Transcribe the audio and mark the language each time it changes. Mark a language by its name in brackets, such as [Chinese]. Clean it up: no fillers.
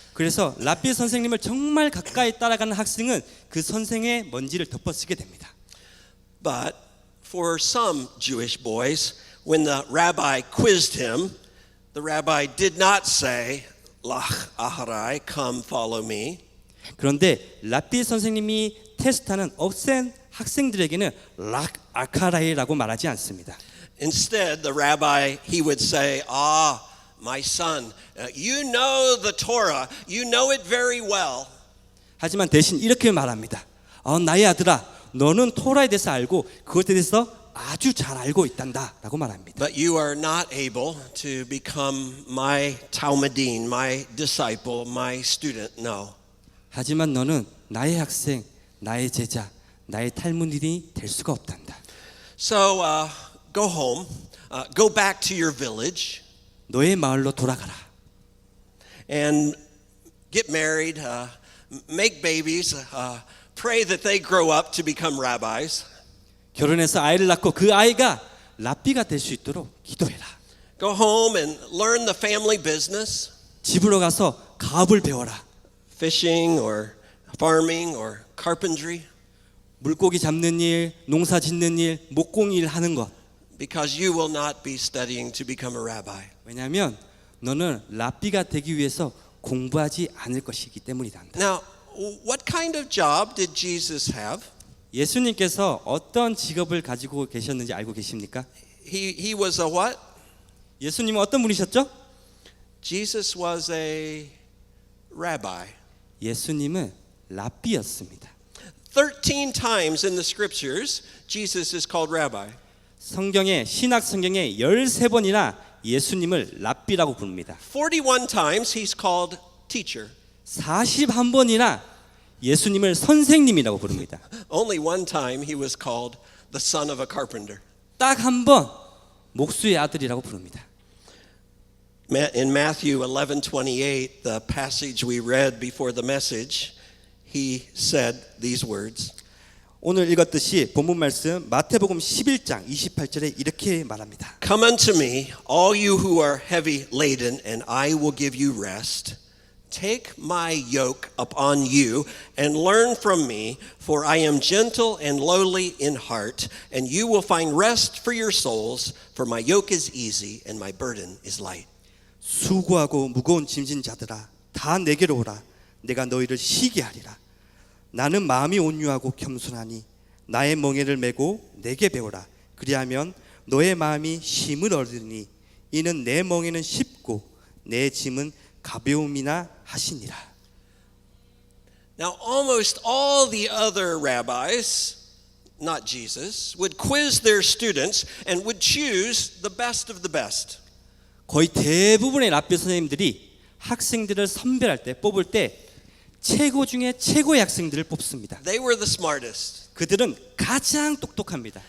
[Korean] 그래서 랍비 선생님을 정말 가까이 따라가는 학생은 그 선생의 먼지를 덮어쓰게 됩니다. [English] But for some Jewish boys, when the rabbi quizzed him, the rabbi did not say, [Hebrew] Lach aharai, [English] come follow me. [Korean] 그런데 랍비 선생님이 테스트하는 억센 학생들에게는 락 아카라이라고 말하지 않습니다. [English] Instead, the rabbi, he would say, my son, you know the Torah, you know it very well. [Korean] 하지만 대신 이렇게 말합니다. 나의 아들아, 너는 토라에 대해서 알고 그것에 대해서 아주 잘 알고 있단다라고 말합니다. [English] But you are not able to become my Talmudim, my disciple, my student. No. [Korean] 하지만 너는 나의 학생, 나의 제자, 나의 탈무딘이 될 수가 없단다. [English] So go home, go back to your village, [Korean] 너의 마을로 돌아가라. [English] and get married, make babies, pray that they grow up to become rabbis. [Korean] 결혼해서 아이를 낳고 그 아이가 랍비가 될 수 있도록 기도해라. [English] Go home and learn the family business, [Korean] 집으로 가서 가업을 배워라. [English] fishing or farming or carpentry, [Korean] 물고기 잡는 일, 농사 짓는 일, 목공 일 하는 것. [English] because you will not be studying to become a rabbi. [Korean] 왜냐하면 너는 랍비가 되기 위해서 공부하지 않을 것이기 때문이다. [English] Now, what kind of job did Jesus have? [Korean] 예수님께서 어떤 직업을 가지고 계셨는지 알고 계십니까? [English] He was a what? [Korean] 예수님은 어떤 분이셨죠? [English] Jesus was a rabbi. [Korean] 예수님은 랍비였습니다. [English] 13 times in the scriptures, Jesus is called rabbi. [Korean] 성경에 신약 성경에 13번이나 예수님을 랍비라고 부릅니다. [English] 41 times he's called teacher. [Korean] 41번이나 예수님을 선생님이라고 부릅니다. [English] Only one time he was called the son of a carpenter. [Korean] 딱 한 번 목수의 아들이라고 부릅니다. [English] In Matthew 11:28, the passage we read before the message, he said these words. [Korean] 오늘 읽었듯이 본문 말씀 마태복음 11장 28절에 이렇게 말합니다. [English] Come unto me, all you who are heavy laden, and I will give you rest. Take my yoke upon you and learn from me, for I am gentle and lowly in heart, and you will find rest for your souls, for my yoke is easy and my burden is light. [Korean] 수고하고 무거운 짐진 자들아 다 내게로 오라. 내가 너희를 쉬게 하리라. 나는 마음이 온유하고 겸손하니 나의 멍에를 메고 내게 배우라. 그리하면 너의 마음이 쉼을 얻으니 이는 내 멍에는 쉽고 내 짐은 가벼움이나 하시니라. [English] Now, almost all the other rabbis, not Jesus, would quiz their students and would choose the best of the best. [Korean] 거의 대부분의 랍비 선생님들이 학생들을 선별할 때 뽑을 때 최고 중에 최고의 학생들을 뽑습니다. [English] They were the smartest. [Korean] 그들은 가장 똑똑합니다.